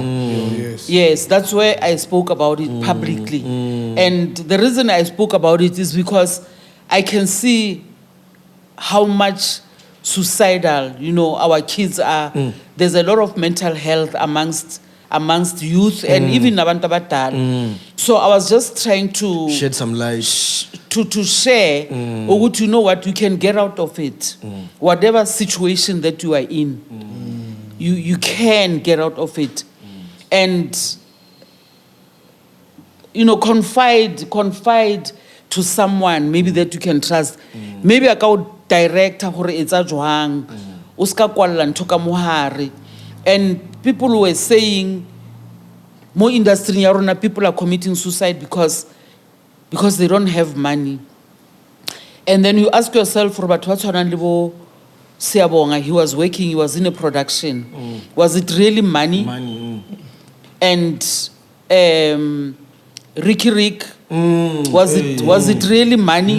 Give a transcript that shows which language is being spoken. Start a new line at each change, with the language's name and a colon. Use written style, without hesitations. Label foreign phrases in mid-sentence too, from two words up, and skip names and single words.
English: Yes, that's where I spoke about it publicly. And the reason I spoke about it is because I can see how much suicidal, our kids are. There's a lot of mental health amongst youth and even
Zulu: abantu abadala.
English: So I was just trying to shed some light to share, or you know what, you can get out of it. Whatever situation that you are in, you can get out of it. And confide to someone maybe that you can trust. Maybe I can direct
Southern Sotho: hore etsa jwang o ska kwalla ntho ka mohare.
English: And people were saying more industry
Southern Sotho: ya rona
English: people are committing suicide because they don't have money. And then you ask yourself, Robert, what's on Libo Siabonga? He was working, he was in a production. Was it really money? And Ricky Rick, was it really money?